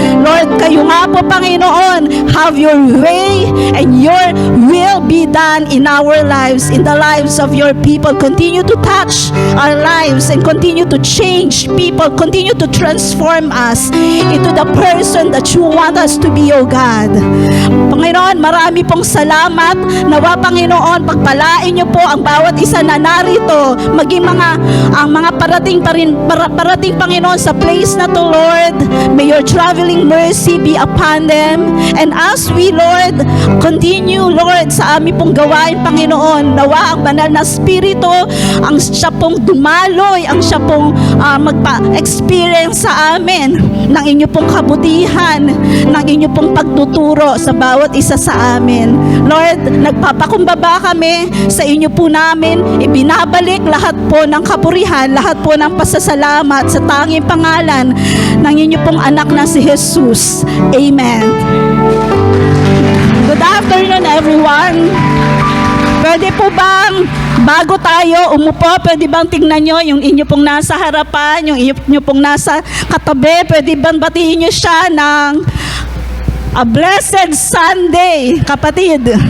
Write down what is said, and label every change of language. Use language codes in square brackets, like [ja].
[en] Lord, [tl] kayo nga po, [en] Panginoon, have your way and your will be done in our lives, in the lives of your people. Continue to touch our lives and continue to change people, continue to transform us into the person that you want us to be, oh God. [tl] Panginoon, marami pong salamat. Nawa, Panginoon, pagpalain niyo po ang bawat isa na narito, maging ang mga parating Panginoon sa place na to, Lord. [en] May your traveling mercy be upon them. And as we, Lord, continue, [tl] Lord, sa aming pong gawain, Panginoon, nawa ang banal na spirito, ang siya pong dumaloy, ang siya pong magpa-experience sa amin ng inyo pong kabutihan, ng inyo pong pagtuturo sa bawat isa sa amin. Lord, nagpapakumbaba kami sa inyo po namin, ibinabalik lahat po ng kapurihan, lahat po ng pasasalamat sa tanging pangalan ng inyo pong anak na si Jesus. Amen. [en] Good afternoon, everyone. [tl] Pwede po bang, bago tayo umupo, pwede bang tingnan nyo yung inyo pong nasa harapan, yung inyo pong nasa katabi, pwede bang batiin nyo siya ng [en] a blessed Sunday, [tl] kapatid.